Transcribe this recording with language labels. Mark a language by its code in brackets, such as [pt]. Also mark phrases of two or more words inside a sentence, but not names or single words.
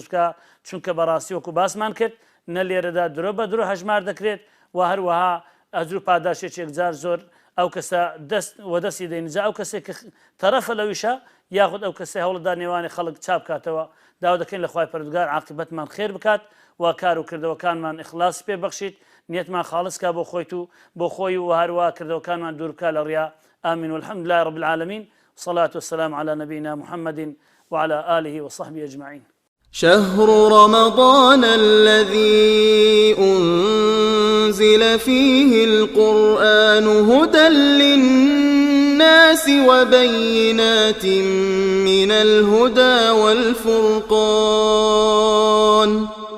[ckb] بکە، چونکە بەڕاستی وەکو باسمان کرد نە لێرەدا درۆ بە درۆ هەژمار دەکرێت، و هەروەها ئەجر و پاداشێک جار زۆر ئەو کەسە دەستی دەینجا، ئەو کەسێک کە تەرەفە لەویشە، یاخود ئەو کەسێ هەوڵدا نێوانی خەڵک چاپ کاتەوە، داوا دەکەین لە خوای پەروەردگار عاقبەتمان خێر بکات، و کار و کردەوەکانمان ئیخلاص پێ بەخشیت، نیەتمان خاڵص کا بۆ خۆیت و بۆ خۆی، و هەروە کردەوەکانمان دوور بکات لە ڕیا. [ar] آمين والحمد لله رب العالمين، والصلاة والسلام على نبينا محمد وعلى آله وصحبه أجمعين. شهر رمضان الذي أنزل فيه القرآن هدى للناس وبينات من الهدى والفرقان